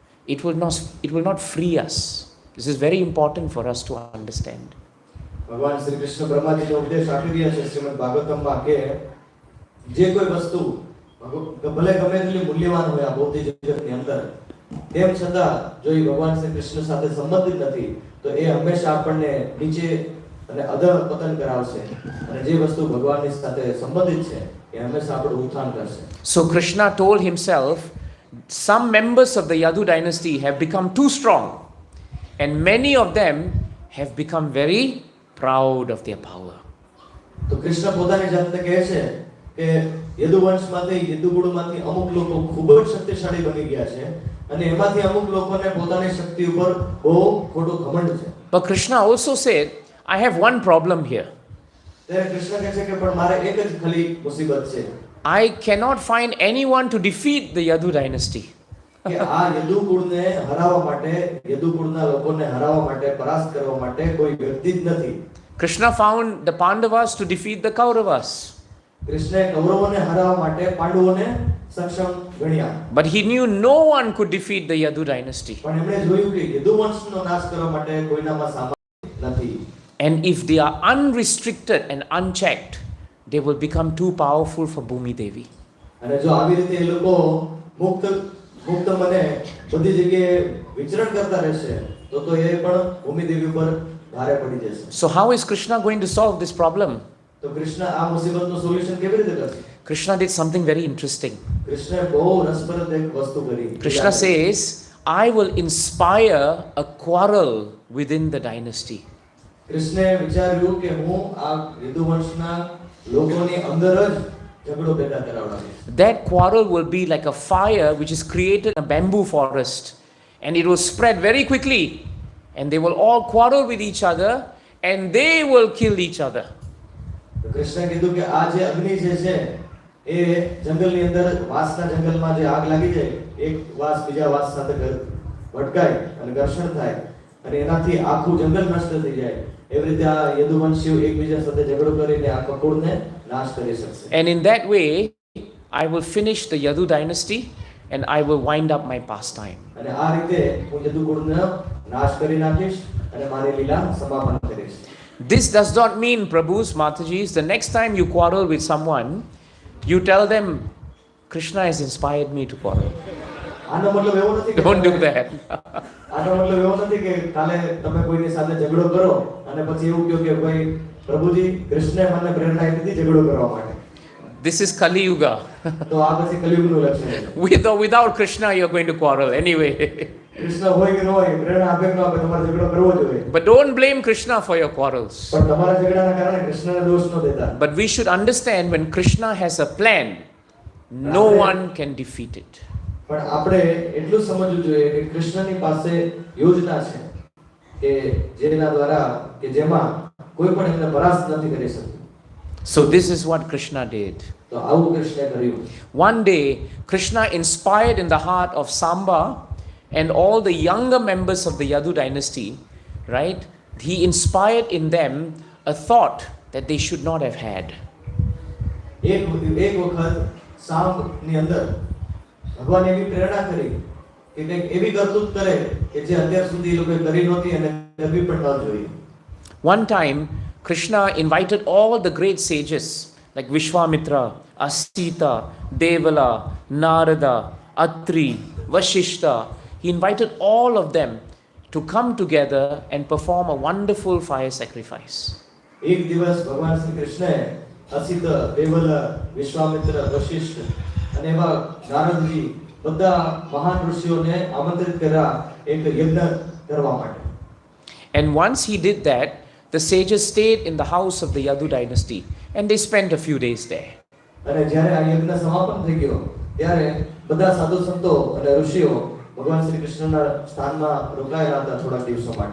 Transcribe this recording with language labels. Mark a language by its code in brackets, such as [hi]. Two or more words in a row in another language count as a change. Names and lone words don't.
[en] It will not free us. This is very important for us to understand. [gu] ભગવાન શ્રી કૃષ્ણ બ્રહ્માજીને ઉપદેશ આપી રહ્યા છે શ્રીમદ ભાગવતમમાં કે જે કોઈ વસ્તુ ભલે ગમે તેટલી મૂલ્યવાન હોય આ ભૌતિક જગતની અંદર, તેમ છતાં જો એ ભગવાન શ્રી કૃષ્ણ સાથે સંબંધિત નથી તો એ હંમેશા આપણને નીચે અને અધર પતન કરાવશે, અને જે વસ્તુ ભગવાનની સાથે સંબંધિત છે એ હંમેશા આપણું ઉત્થાન કરશે. [en] So Krishna told himself, some members of the Yadu dynasty have become too strong, and many of them have become very proud of their power. [gu] તો કૃષ્ણ પોતાની જાતને કહે છે કે યદુવંશમાંથી યદુકુળમાંથી અમુક લોકો ખૂબ જ શક્તિશાળી બની ગયા છે, અને એમાંથી અમુક લોકોને પોતાની શક્તિ ઉપર બહુ ખોટું ઘમંડ છે. [en] But Krishna also said, I have one problem here. [gu] ત્યારે કૃષ્ણ કહે છે કે પણ મારે એક જ ખાલી મુસીબત છે. [en] I cannot find anyone to defeat the Yadu dynasty. [gu] કે આ યદુકુળને હરાવવા માટે, યદુકુળના લોકોને હરાવવા માટે, પરાસ્ત કરવા માટે કોઈ વ્યક્તિ જ નથી. [en] Krishna found the Pandavas to defeat the Kauravas. [gu] કૃષ્ણએ કૌરવોને હરાવવા માટે પાંડવોને સક્ષમ ગણ્યા. [en] But he knew no one could defeat the Yadu dynasty. [gu] પણ એમણે જોયું કે યદુવંશનો નાશ કરવા માટે કોઈનામાં સામર્થ્ય નથી. [en] And if they are unrestricted and unchecked, they will become too powerful for Bhumi Devi. [gu] અને જો આવી રીતે એ લોકો મુક્ત મને બધી જગ્યાએ વિચરણ કરતા રહેશે તો એ પણ ભૂમિ દેવી ઉપર ભારે પડી જશે. [en] So how is Krishna going to solve this problem? [gu] તો કૃષ્ણ આ મુસીબતનું સોલ્યુશન કેવી રીતે કરશે? [en] Krishna did something very interesting. [gu] કૃષ્ણએ બહુ રસપ્રદ એક વસ્તુ કરી. [en] Krishna says, I will inspire a quarrel within the dynasty. [gu] કૃષ્ણએ વિચાર્યું કે હું આ યદુવંશના લોકોની અંદર જ ઝઘડો પેદા કરાવડાવીશ. [en] That quarrel will be like a fire which is created in a bamboo forest, and it will spread very quickly, and they will all quarrel with each other and they will kill each other. [gu] તો કૃષ્ણએ કીધું કે આ જે અગ્નિ જે છે એ જંગલની અંદર, વાંસના જંગલમાં જે આગ લાગી જાય, એક વાંસ બીજા વાંસ સાથે ભટકાય અને ઘર્ષણ થાય અને એનાથી આખું જંગલ નષ્ટ થઈ જાય, એવી રીતે આ યદુવંશીઓ એકબીજા સાથે ઝઘડો કરીને આ કકુળને નાશ કરી શકશે. [en] And in that way I will finish the Yadu dynasty and I will wind up my pastime. [gu] અને આ રીતે હું યદુકુળને નાશ કરી નાખીશ અને મારી લીલા સમાપન કરીશ. [en] This does not mean, Prabhus, Matajis, the next time you quarrel with someone, you tell them, Krishna has inspired me to quarrel. [gu] આનો મતલબ એવો નથી કે [en] Don't do that. [gu] આનો મતલબ એવો નથી કે કાલે તમે કોઈની સાથે ઝઘડો કરો અને પછી એવું કહો કે ભાઈ પ્રભુજી કૃષ્ણએ મને પ્રેરણા આપી હતી ઝઘડો કરવા માટે. [en] This is Kali Yuga. [gu] તો આ પછી કલિયુગનું લક્ષણ છે. [en] Without Krishna, you're going to quarrel anyway. [gu] કૃષ્ણ હોય કે ન હોય, પ્રેરણા આપે કે ન આપે, તમારે ઝઘડો કરવો જોઈએ. [en] But don't blame Krishna for your quarrels. [gu] પણ તમારા ઝઘડાના કારણે કૃષ્ણને દોષ ન દેતા. [en] But we should understand, when Krishna has a plan, no one can defeat it. [gu] પણ આપણે એટલું સમજવું જોઈએ કે કૃષ્ણની પાસે યોજના છે કે જેના દ્વારા કે જેમાં કોઈ પણ એમને પરાસ્ત નથી કરી શકતું. [en] So this is what Krishna did. [gu] તો આવું કૃષ્ણે કર્યું. [en] One day, Krishna inspired in the heart of Samba and all the younger members of the Yadu dynasty, right? He inspired in them a thought that they should not have had. [gu] એક વખત સાંભની અંદર ભગવાન એવી પ્રેરણા કરી કે કંઈક એવી કરતૂત કરે કે જે અત્યાર સુધી એ લોકોએ કરી નહોતી અને કરવી પણ ન જોઈએ. [en] One time, Krishna invited all the great sages like Vishwamitra, Asita, Devala, Narada, Atri, Vashishta. He invited all of them to come together and perform a wonderful fire sacrifice. [gu] એક દિવસ ભગવાન શ્રી કૃષ્ણએ અસિત, દેવલ, વિશ્વામિત્ર, વશિષ્ઠ અને એવા નારદજી બધા મહાન ઋષિઓને આમંત્રિત કર્યા એક યજ્ઞ કરવા માટે. [en] And once he did that, the sages stayed in the house of the Yadu dynasty and they spent a few days there. [gu] અને જ્યારે આ યજ્ઞ સમાપન થઈ ગયો ત્યારે બધા સાધુ સંતો અને ઋષિઓ ભગવાન શ્રી કૃષ્ણના સ્થાનમાં રોકાયેલા હતા થોડા દિવસો માટે.